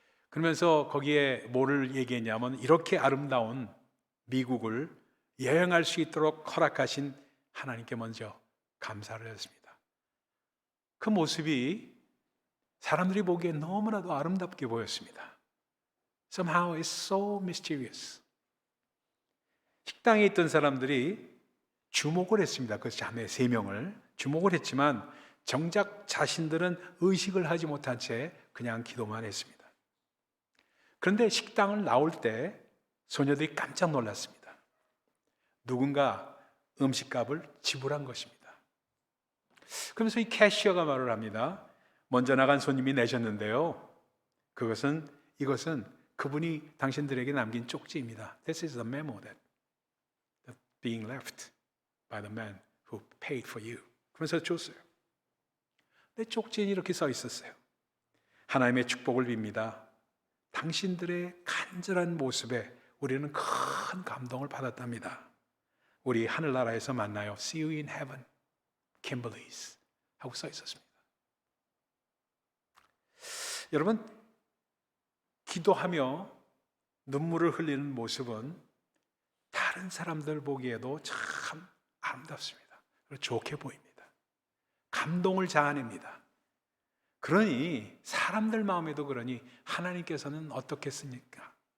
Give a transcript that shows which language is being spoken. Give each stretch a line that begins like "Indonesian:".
Korean: 그러면서 거기에 뭐를 얘기했냐면, 이렇게 아름다운 미국을 여행할 수 있도록 허락하신 하나님께 먼저 감사를 했습니다. 그 모습이 사람들이 보기에 너무나도 아름답게 보였습니다.
English: Somehow it's so mysterious.
Korean: 식당에 있던 사람들이 주목을 했습니다. 그 자매 세 명을 주목을 했지만 정작 자신들은 의식을 하지 못한 채 그냥 기도만 했습니다. 그런데 식당을 나올 때 소녀들이 깜짝 놀랐습니다. 누군가 음식값을 지불한 것입니다. 그러면서 이 캐시어가 말을 합니다. 먼저 나간 손님이 내셨는데요, 이것은 그분이 당신들에게 남긴 쪽지입니다.
English: This is the memo that's being left by the man who paid for you.
Korean: 그러면서 줬어요. 근데 쪽지에 이렇게 써 있었어요. 하나님의 축복을 빕니다. 당신들의 간절한 모습에 우리는 큰 감동을 받았답니다. 우리 하늘나라에서 만나요.
English: See you in heaven, Kimberly's
Korean: 하고 써 있었습니다. 여러분, 기도하며 눈물을 흘리는 모습은 다른 사람들 보기에도 참 아름답습니다. 그리고 좋게 보입니다. 감동을 자아냅니다. 그러니 사람들 마음에도 그러니 하나님께서는 어떻겠습니까?